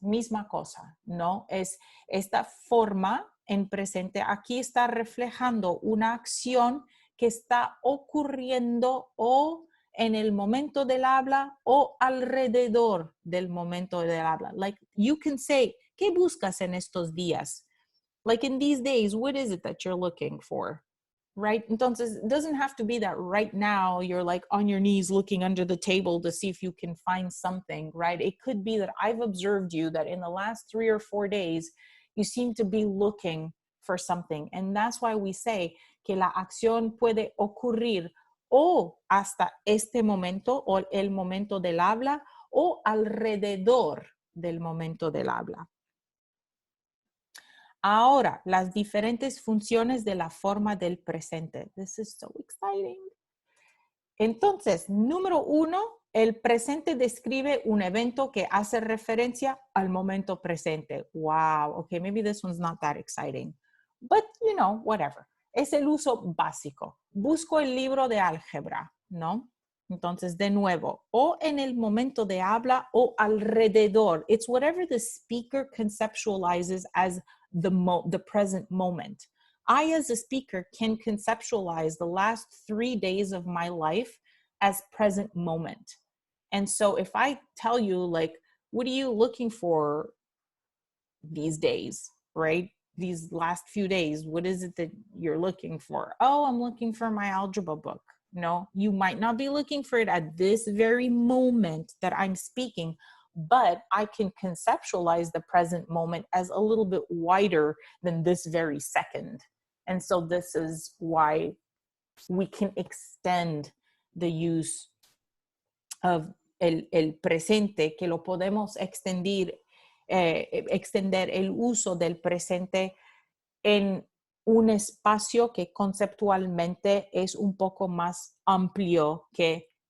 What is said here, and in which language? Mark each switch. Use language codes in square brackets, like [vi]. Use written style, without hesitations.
[es] Misma cosa, ¿no? Es esta forma en presente. Aquí está reflejando una acción que está ocurriendo o en el momento del habla o alrededor del momento del habla. [en] Like you can say, [es] ¿qué buscas en estos días? [en] Like in these days, what is it that you're looking for? Right? Entonces, it doesn't have to be that right now you're like on your knees looking under the table to see if you can find something, right? It could be that I've observed you that in the last 3 or 4 days, you seem to be looking for something. And that's why we say [es] que la acción puede ocurrir o hasta este momento o el momento del habla o alrededor del momento del habla. Ahora, las diferentes funciones de la forma del presente. [en] This is so exciting. [es] Entonces, número 1, el presente describe un evento que hace referencia al momento presente. [en] Wow, okay, maybe this one's not that exciting. But, you know, whatever. [es] Es el uso básico. Busco el libro de álgebra, ¿no? Entonces, de nuevo, o en el momento de habla o alrededor. [en] It's whatever the speaker conceptualizes as the present moment. I, as a speaker, can conceptualize the last 3 days of my life as present moment. And so if I tell you, like, what are you looking for these days, right? These last few days, what is it that you're looking for? Oh, I'm looking for my algebra book. No, you might not be looking for it at this very moment that I'm speaking, but I can conceptualize the present moment as a little bit wider than this very second. And so this is why we can extend the use of [es] el presente, que lo podemos extender el uso del presente en un espacio que conceptualmente es un poco más amplio que